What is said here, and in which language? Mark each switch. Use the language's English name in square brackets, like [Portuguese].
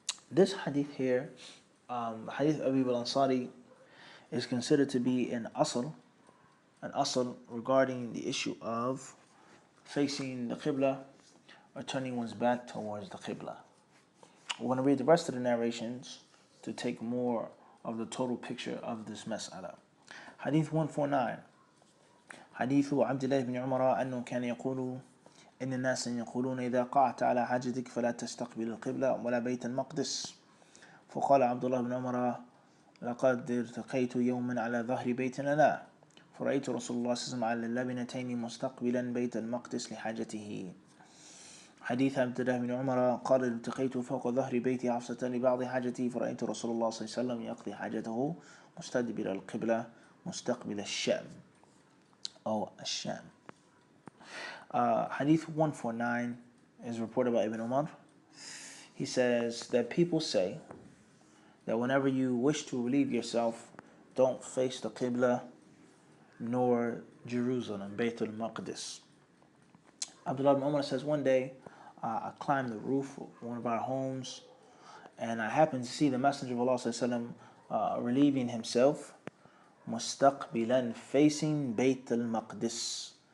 [English] This hadith here, Hadith Abu al-Ansari, is considered to be an asl regarding the issue of facing the Qibla or turning one's back towards the Qibla. We're going to read the rest of the narrations to take more of the total picture of this mas'ala. Hadith 149. [Arabic] حديث عبد الله بن عمر أنه كان يقول إن الناس يقولون إذا قعدت على حاجتك فلا تستقبل القبلة ولا بيت المقدس. فقال عبد الله بن عمر لقد ارتقيت يوما على ظهر بيت لنا فرأيت رسول الله صلى الله عليه وسلم على اللبنتين مستقبلا بيت المقدس لحاجته. حديث عبد الله بن عمر قال التقيت فوق ظهر بيت حفصة لبعض حاجتي فرأيت رسول الله صلى الله عليه وسلم يقضي حاجته مستدبر القبلة مستقبل الشام أو الشام. [English] Hadith 149 is reported by Ibn Umar. He says that people say that whenever you wish to relieve yourself, don't face the Qibla nor Jerusalem, Bayt al-Maqdis. Abdullah ibn Umar says, one day I climbed the roof of one of our homes, and I happened to see the Messenger of Allah relieving himself, mustaqbilan, facing Bayt al-Maqdis.